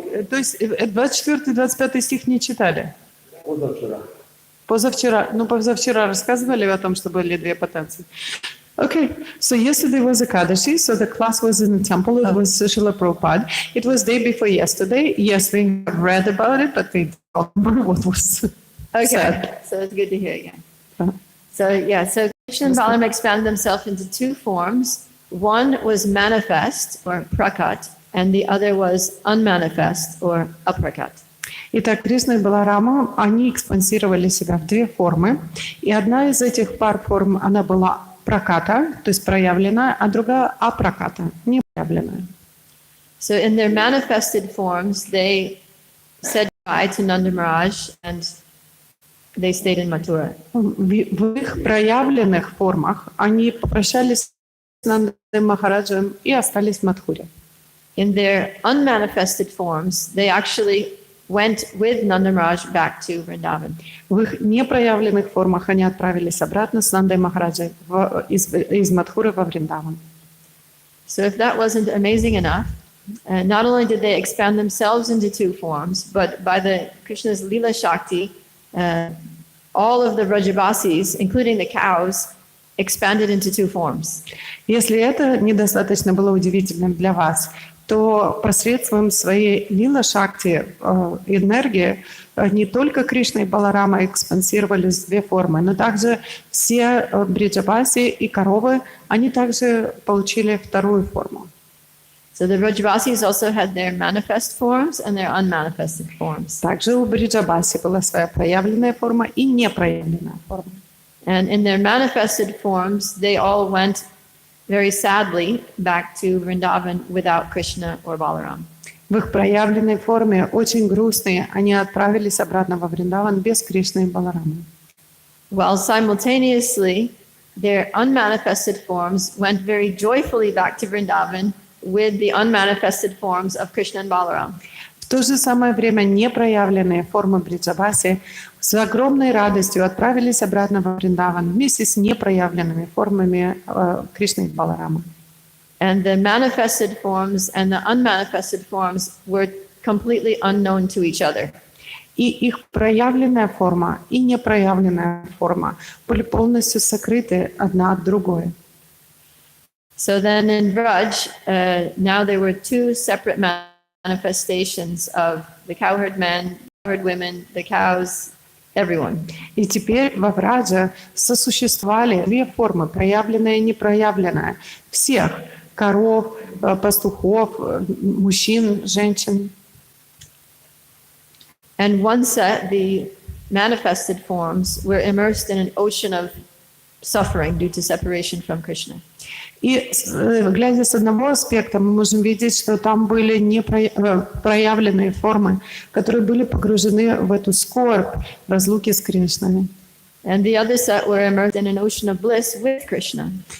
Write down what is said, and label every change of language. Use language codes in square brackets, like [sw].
[ru] То есть 24-25 стих не читали? Позавчера. Ну, позавчера рассказывали о том, что были две потенции. [en] Okay, so yesterday was Ekadashi, so the class was in the temple, it was Srila Prabhupada. It was day before yesterday. Yes, we have read about it, but we don't remember what was said. So it's good to hear again. So Krishna and Balaram expanded themselves into two forms. One was manifest, or prakat, and the other was unmanifest, or aprakat. [ru] Итак, Кришна и Баларама, они экспансировали себя в две формы. И одна из этих пар форм, она была праката, то есть проявленная, а другая апраката, не проявленная. [en] So in their manifested forms, they said goodbye to Nanda Maharaj and they stayed in Mathura. [ru] В их проявленных формах они попрощались с Нандой Махараджем и остались в Мадхуре. [en] In their unmanifested forms, they actually went with Nanda Maharaj back to Vrindavan. [ru] В их непроявленных формах они отправились обратно с Нандой Махараджей из Мадхуры во Вриндаван. [en] So if that wasn't amazing enough, not only did they expand themselves into two forms, but by the Krishna's Lila Shakti, all of the Vrajavasis, including the cows, expanded into two forms. [ru] Если это недостаточно было удивительным для вас, то посредством своей Лила Шакти энергии не только Кришна и Баларама экспансировались в две формы, но также все бриджабаси и коровы, они также получили вторую форму. [en] So the Vrajavasis also had their manifest forms and their unmanifested forms. [ru] Также у бриджабаси была своя проявленная форма и непроявленная форма. [en] And in their manifested forms, they all went very sadly back to Vrindavan without Krishna or Balaram. [ru] В их проявленной форме, очень грустные, они отправились обратно во Вриндаван без Кришны и Баларамы. [en] while simultaneously their unmanifested forms went very joyfully back to Vrindavan with the unmanifested forms of Krishna and Balaram. [ru] В то же самое время непроявленные формы Бриджаваси с огромной радостью отправились обратно во Вриндаван вместе с непроявленными формами Кришны и Баларама. [en] And the manifested forms and the unmanifested forms were completely unknown to each other. [ru] И их проявленная форма и непроявленная форма были полностью сокрыты одна от другой. [en] So then in Vraj, now there were two separate manifestations of the cowherd men, cowherd women, the cows, everyone. [ru] И теперь во Врадже сосуществовали две формы, проявленная и непроявленная, всех коров, пастухов, мужчин, женщин. [en] And one set, the manifested forms, were immersed in an ocean of suffering due to separation from Krishna. [ru] И глядя с одного аспекта, мы можем видеть, что там были непроявленные формы, которые были погружены в эту скорбь разлуки с Кришной. [en] And the other set were immersed in an ocean of bliss with Krishna.